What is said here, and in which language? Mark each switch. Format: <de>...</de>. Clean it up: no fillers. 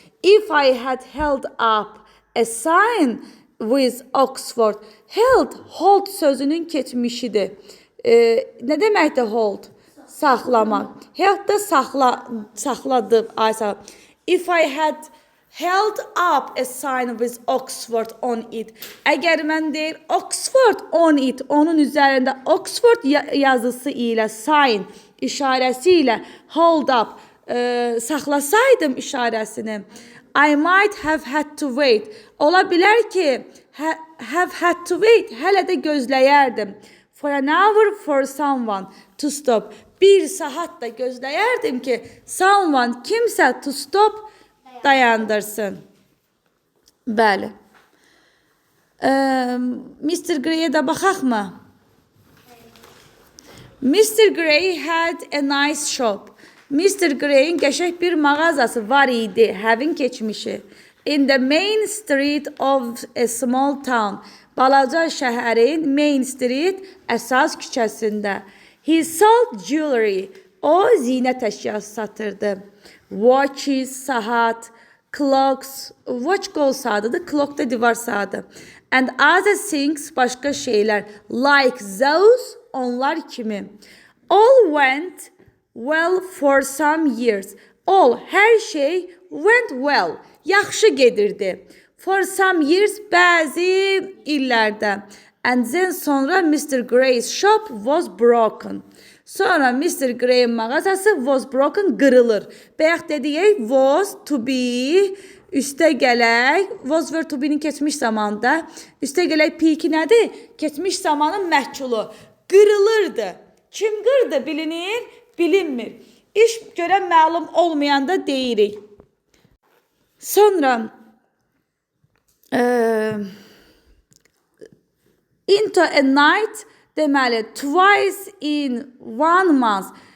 <en>If I had held up a sign with Oxford.</en> <az>Hold sözünün keçmişidir. Nə deməkdir hold? Saxlamaq. Held da saxladı.</az> <en>If I had held up a sign with Oxford on it.</en> <az>Əgər mən deyir Oxford on it, onun üzərində Oxford yazısı ilə, sign işarəsi ilə hold up saxlasaydım işarəsini,</az> <en>I might have had to wait.</en> <az>Ola bilər ki,</az> <en>have had to wait,</en> <az>hələ də gözləyərdim.</az> <en>For an hour for someone to stop.</en> <az>Bir saat da gözləyərdim ki, someone, kimsə</az> <en>to stop,</en> <az>dayandırsın. Bəli. Mr. Grey'e də baxaq mı?</az> <en>Mr. Grey had a nice shop. Mr.</en> <az>Grey'in qəşəng bir mağazası var idi, having keçmişi.</az> <en>In the main street of a small town.</en> <az>Balaca şəhərin main street əsas küçəsində.</az> <en>He sold jewelry.</en> <az>O zinət əşyası satırdı. Watches, saat, clocks, watch qol saatıdır, clock da divar saatı.</az> <en>And other things,</en> <az>başqa şeylər,</az> <en>like those,</en> <az>onlar kimi.</az> <en>All went well for some years.</en> <az>All, hər şey</az> <en>went well,</en> <az>yaxşı gedirdi.</az> <en>For some years,</en> <az>bəzi illərdə.</az> <en>And then sonra Mr. Grey's shop was broken. Sonra Mr.</en> <az>Grey'in mağazası</az> <en>was broken,</en> <az>qırılır. Bayaq dediyək was to be, üstə gələk, was were to be'nin keçmiş zamanda, üstə gələk P2 nədir? Keçmiş zamanın məhkulu. Qırılırdı. Kim qırdı bilinir? Bilinmir. İş görən məlum olmayanda deyirik. Sonra into a night, deməli,</az> <en>twice in one month.</en>